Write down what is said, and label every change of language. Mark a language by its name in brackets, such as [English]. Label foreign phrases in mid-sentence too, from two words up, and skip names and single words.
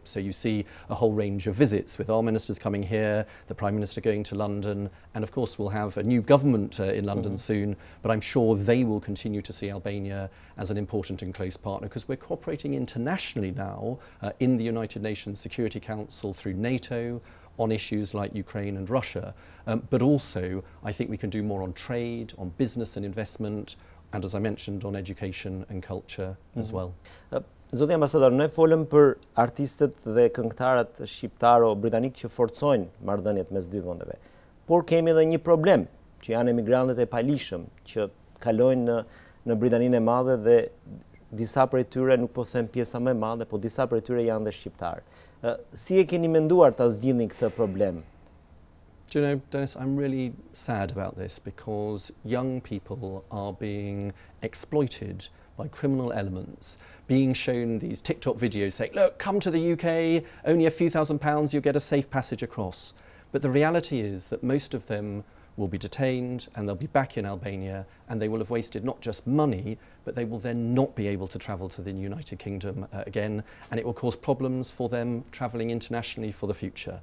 [English] So you see a whole range of visits with our ministers coming here, the Prime Minister going to London, and of course we'll have a new government in London soon, but I'm sure they will continue to see Albania as an important and close partner, because we're cooperating internationally now in the United Nations Security Council through NATO, on issues like Ukraine and Russia, but also I think we can do more on trade, on business and investment, and as I mentioned, on education and culture as well. [Albanian] Zoti ambasador, ne folëm për artistët dhe këngëtarët shqiptaro-britanik që forcojnë marrëdhëniet mes dy vendeve. Por kemi edhe një problem, që janë emigrantët e palishëm që kalojnë në Britaninë e Madhe, dhe disa prej tyre, nuk po them pjesa më e madhe, po disa prej tyre janë dhe shqiptarë. Si e keni menduar ta zgjidhni këtë problem? [English] Do you know, Dennis, I'm really sad about this because young people are being exploited by criminal elements, being shown these TikTok videos saying, look, come to the UK, only a few £1,000s, you'll get a safe passage across. But the reality is that most of them will be detained and they'll be back in Albania, and they will have wasted not just money, but they will then not be able to travel to the United Kingdom again, and it will cause problems for them travelling internationally for the future.